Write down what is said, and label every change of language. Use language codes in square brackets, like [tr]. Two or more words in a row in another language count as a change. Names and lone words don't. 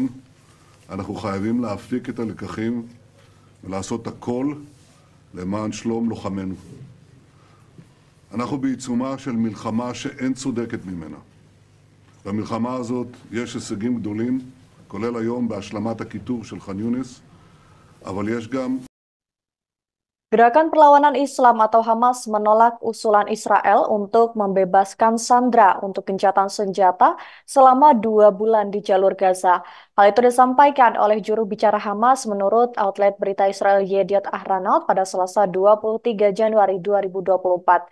[he] אנחנו חייבים להפיק את הלקחים ולעשות הכל למען שלום לוחמינו. אנחנו בעיצומה של מלחמה שאין צודקת ממנה. במלחמה הזאת יש הישגים גדולים, כולל היום בהשלמת הכיתור של ח'אן יונס, אבל יש גם [id] Gerakan Perlawanan Islam atau Hamas menolak usulan Israel untuk membebaskan sandera untuk gencatan senjata selama 2 bulan di jalur Gaza. Hal itu disampaikan oleh juru bicara Hamas menurut outlet berita Israel Yediot Ahronot pada Selasa 23 Januari 2024.